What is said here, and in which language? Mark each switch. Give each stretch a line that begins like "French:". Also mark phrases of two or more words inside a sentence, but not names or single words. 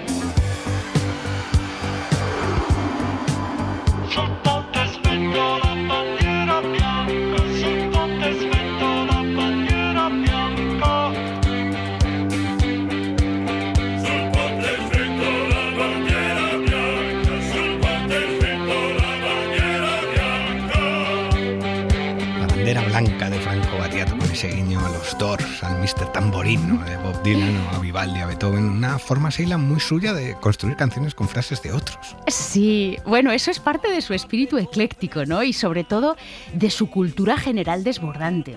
Italian: Sul ponte svento la bandiera bianca, sul ponte svento la bandiera bianca. Sul ponte svento la bandiera bianca, sul ponte svento la bandiera bianca.
Spanish: La bandera blanca de Franco Battiato, con ese guiño a los Doors, al Mr. Tamborino de Bob Dylan o a Vivaldi, a Beethoven, una forma, Sheila, muy suya de construir canciones con frases de otros. Sí, bueno, eso es parte de su espíritu ecléctico, ¿no? Y sobre todo de su cultura general desbordante.